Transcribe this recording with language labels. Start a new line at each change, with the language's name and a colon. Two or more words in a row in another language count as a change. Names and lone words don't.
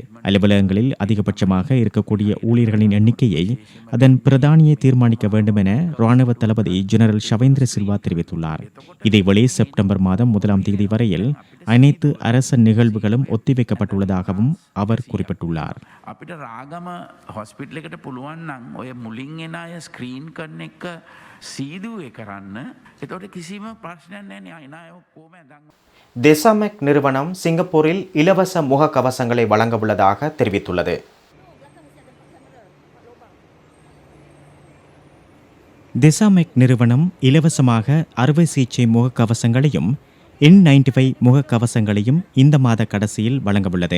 Tamil: அலுவலகங்களில் அதிகபட்சமாக இருக்கக்கூடிய ஊழியர்களின் எண்ணிக்கையை அதன் பிரதானியை தீர்மானிக்க வேண்டும் என ராணுவ தளபதி ஜெனரல் ஷவேந்திர சில்வா தெரிவித்துள்ளார். இதேவேளை செப்டம்பர் மாதம் 1ஆம் தேதி வரையில் அனைத்து அரச நிகழ்வுகளும் ஒத்திவைக்கப்பட்டுள்ளதாகவும் அவர் குறிப்பிட்டுள்ளார்.
Sinhala: අපිට රාගම හොස්පිටල් එකට පුළුවන් නම් ඔය මුලින් එන අය ස්ක්‍රීන් කරන එක සීදුවේ කරන්න. එතකොට කිසිම ප්‍රශ්නයක් නැහැ නේ. අය ඔක්කොම ඇඳන්
Tamil: தெசாமெக் நிறுவனம் சிங்கப்பூரில் இலவச முகக்கவசங்களை வழங்க உள்ளதாக தெரிவித்துள்ளது. திசாமெக் நிறுவனம் இலவசமாக அறுவை சிகிச்சை முகக்கவசங்களையும் N95 முகக்கவசங்களையும் இந்த மாத கடைசியில் வழங்கவுள்ளது.